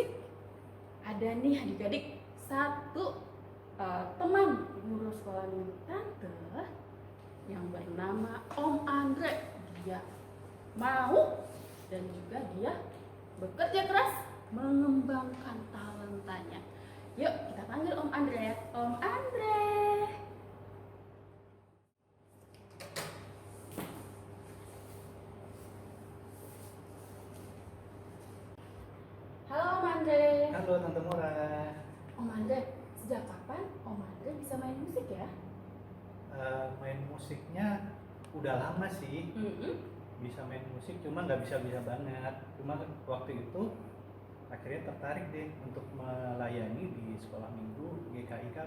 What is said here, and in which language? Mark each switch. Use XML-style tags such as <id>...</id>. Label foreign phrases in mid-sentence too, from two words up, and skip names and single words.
<id>Ada nih adik-adik, 1 teman guru sekolah minggu tante yang bernama Om Andre. Dia mau dan juga dia bekerja keras mengembangkan talentanya. Yuk kita panggil Om Andre ya. Om Andre. Halo Om Andre. Halo Tante Mora. Om Andre, sejak kapan Om Andre bisa main musik ya? Main musiknya udah lama sih. Bisa main musik, cuma nggak bisa-bisa banget. Cuma waktu itu akhirnya tertarik deh untuk melayani di sekolah minggu GKIKB.</id>